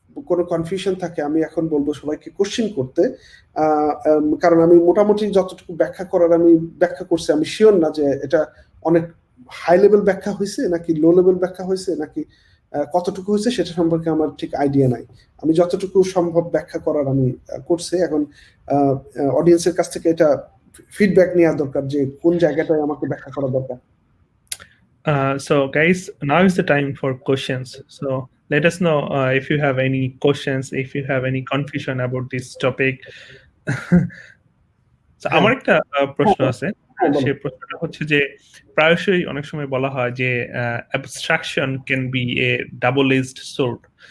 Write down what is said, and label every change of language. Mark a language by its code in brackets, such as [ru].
[bn] কোনো কনফিউশন থাকে আমি এখন বলবো সবাইকে কোশ্চেন করতে, কারণ আমি মোটামুটি যতটুকু ব্যাখ্যা করার আমি ব্যাখ্যা করছি, আমি শিওর না যে এটা অনেক হাই লেভেল ব্যাখ্যা হয়েছে নাকি লো লেভেল ব্যাখ্যা হয়েছে নাকি কতটুকু হয়েছে সেটা সম্পর্কে আমার ঠিক আইডিয়া নাই। আমি যতটুকু সম্ভব ব্যাখ্যা করার আমি করছি। এখন অডিয়েন্সের কাছ থেকে এটা ফিডব্যাক নেওয়া দরকার যে কোন জায়গাটায় আমাকে ব্যাখ্যা করা দরকার। [en] So guys, now is the time for questions. So let us know if you have any questions, if you have any confusion about this topic. [bn] So আমার একটা প্রশ্ন আছে, সেই প্রশ্নটা হচ্ছে যে প্রায়শই অনেক সময় বলা হয় যে [en] abstraction can be a double-edged sword.